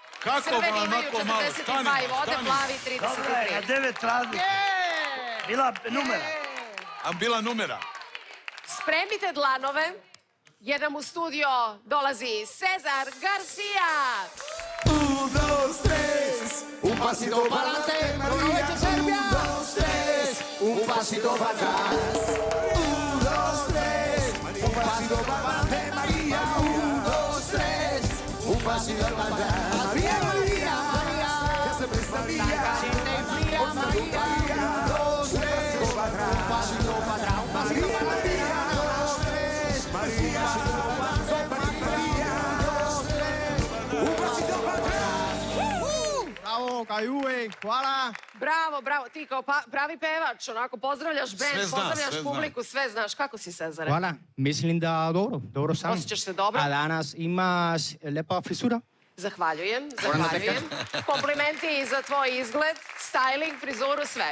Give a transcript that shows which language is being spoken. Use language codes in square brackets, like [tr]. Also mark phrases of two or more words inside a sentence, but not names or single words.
[sr] Kako Crveni imaju onako malo? 42 i vode, plavi 33. Dobro je, na 9 razlike. Bila numera. A bila numera? Spremite dlanove, jer nam u studio dolazi Cezar Garcia. [es] Un pasito para adelante, María, un, dos, tres, un pasito para atrás. Un, dos, tres, un pasito para adelante, María, un, dos, tres, un pasito para atrás. María, María, María, que se presta María, María, un, dos, tres, un pasito para atrás, un pasito para adelante, un, dos, tres, María, un pasito para atrás. [sr] Bravo, kao i uvek, hvala. Bravo, bravo. Ti kao pravi pevač, onako pozdravljaš band, pozdravljaš publiku, sve znaš. Kako si, Cezare? Hvala, mislim da dobro sam. Osjećaš se dobro? A danas imaš lepa frisura. Zahvaljujem. Komplimenti za tvoj izgled, styling, frizuru, sve.